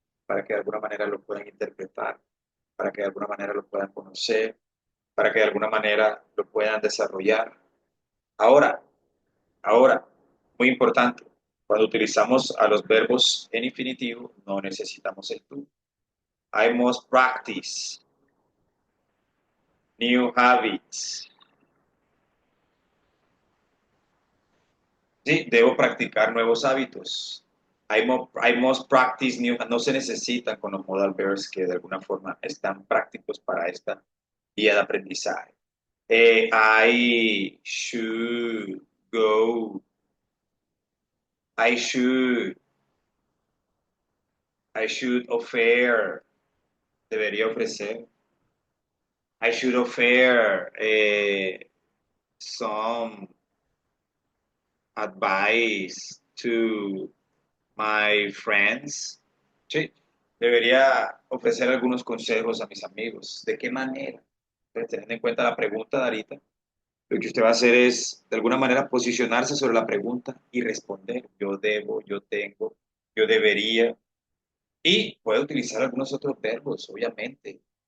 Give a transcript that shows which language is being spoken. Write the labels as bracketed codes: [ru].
[es] para que de alguna manera lo puedan interpretar, para que de alguna manera lo puedan conocer, para que de alguna manera lo puedan desarrollar. Ahora, ahora, muy importante, cuando utilizamos a los verbos en infinitivo, no necesitamos el tú. [en] I must practice new habits. [es] Sí, debo practicar nuevos hábitos. [en] I must practice new. [es] No se necesitan con los modal verbs que de alguna forma están prácticos para esta vía de aprendizaje. [en] I should go. I should. I should offer. [es] Debería ofrecer. [en] I should offer some advice to my friends. [es] Sí, debería ofrecer algunos consejos a mis amigos. ¿De qué manera? Entonces, teniendo en cuenta la pregunta de ahorita, lo que usted va a hacer es, de alguna manera, posicionarse sobre la pregunta y responder. Yo debo, yo tengo, yo debería. Y puede utilizar algunos otros verbos, obviamente.